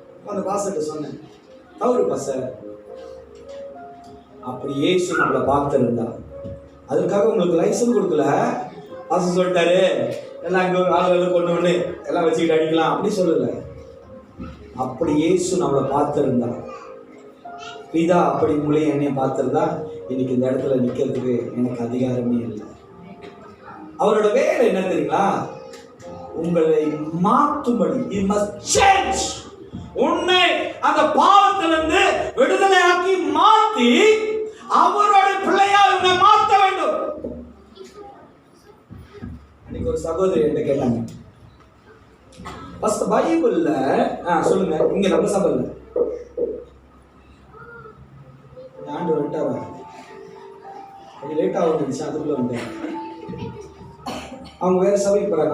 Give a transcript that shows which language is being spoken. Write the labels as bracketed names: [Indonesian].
[Tamil] அந்த பாஸ்டர்கிட்ட சொன்னேன், தவறு பாஸ்டர், அப்படி ஏசு நம்மளை பார்த்துருந்தா அதுக்காக உங்களுக்கு லைசன்ஸ் கொடுக்கல. பாஸ்டர் சொல்லிட்டாரு, எல்லாம் இங்கே ஆளுகளை கொண்டு எல்லாம் வச்சுக்கிட்டு அடிக்கலாம் அப்படி சொல்லலை. அப்படி இயேசு நம்மளை பார்த்துருந்தா, பிதா அப்படி உங்களையும் என்னையும் பார்த்துருந்தா, இன்னைக்கு இந்த இடத்துல நிற்கிறதுக்கு எனக்கு அதிகாரமே இல்லை. அவரோட வேலை என்ன தெரியுங்களா? உங்களை மாற்றும்படி, [English] you must change. [Tamil] உன்னை அந்த பாவத்திலிருந்து விடுதலையாக்கி மாற்றி அவரோட பிள்ளையா உன்னை மாற்ற வேண்டும். இன்னைக்கு ஒரு சகோதரி என்கிட்ட கேட்டாங்க, ஃபர்ஸ்ட் பைபிள்ல சொல்லுங்க, இங்க நம்ம சபையில ஆண்டு வந்துட்டாரா, கொஞ்சம் லேட்டாக வந்துருச்சு, அதுக்குள்ள வந்தேன். அவங்க வேற சபைக்கு போறாங்க.